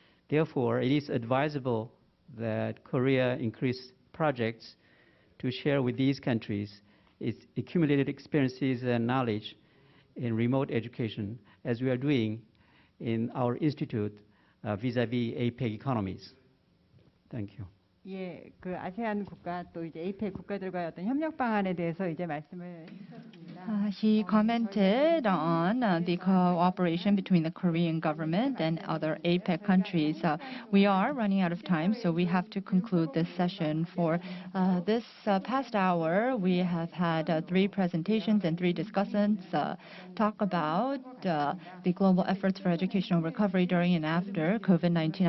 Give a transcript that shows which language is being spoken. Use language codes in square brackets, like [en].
[en] Therefore, it is advisable that Korea increase projects to share with these countries its accumulated experiences and knowledge in remote education, as we are doing in our institute vis-à-vis APEC economies. Thank you. [ko] 예, 그 아세안 국가 또 이제 APEC 국가들과의 어떤 협력 방안에 대해서 이제 말씀을 해주셨습니다. [en] He commented on the cooperation between the Korean government and other APEC countries. We are running out of time, so we have to conclude this session. For this past hour, we have had 3 presentations and 3 discussants talk about the global efforts for educational recovery during and after COVID-19.